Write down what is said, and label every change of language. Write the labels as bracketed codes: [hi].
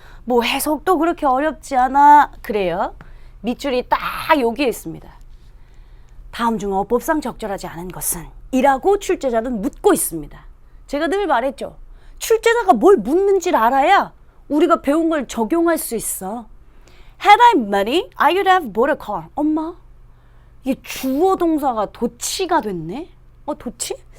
[ko] 뭐 해석도 그렇게 어렵지 않아. 그래요. 밑줄이 딱 여기에 있습니다. 다음 중 어법상 적절하지 않은 것은? 이라고 출제자는 묻고 있습니다. 제가 늘 말했죠. 출제자가 뭘 묻는지를 알아야 우리가 배운 걸 적용할 수 있어. [en] Had I money, I would have bought a car. [ko] 엄마, 이게 주어 동사가 도치가 됐네? 도치?